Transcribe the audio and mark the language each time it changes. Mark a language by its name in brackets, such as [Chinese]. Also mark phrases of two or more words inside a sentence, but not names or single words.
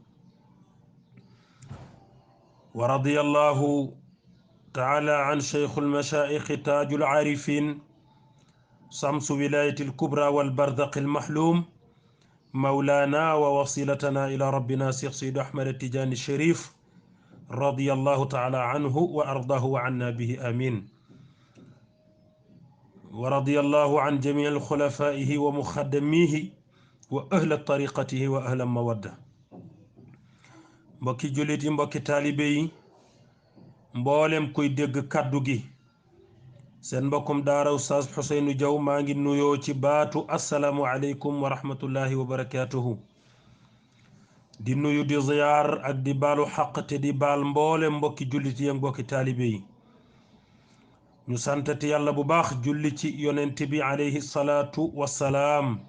[Arabic] ورضي الله تعالى عن شيخ المشايخ تاج العارفين شمس ولاية الكبرى والبرزق المحلوم مولانا ووصيلتنا إلى ربنا شيخ سيد أحمد التجاني الشريف رضي الله تعالى عنه وأرضاه وعنا به آمين ورضي الله عن جميع خلفائه ومخدميه وأهل طريقته وأهل المودة [Wolof] mbokki jullit yi mbokki taalibe yi mboolem kuy dégg kàddu gi seen mbokkum daara Oustaz Ousseynou Diaw maa ngi nuyoo ci baatu [Arabic] السلام عليكم ورحمة الله وبركاته [Wolof] di nuyu di ziyaar ak di baalu xaq te di baal mboolem mbokki jullit yi ak mbokki taalibe yi ñu santati yàlla bu baax julli ci yonent bi [Arabic] عليه الصلاة والسلام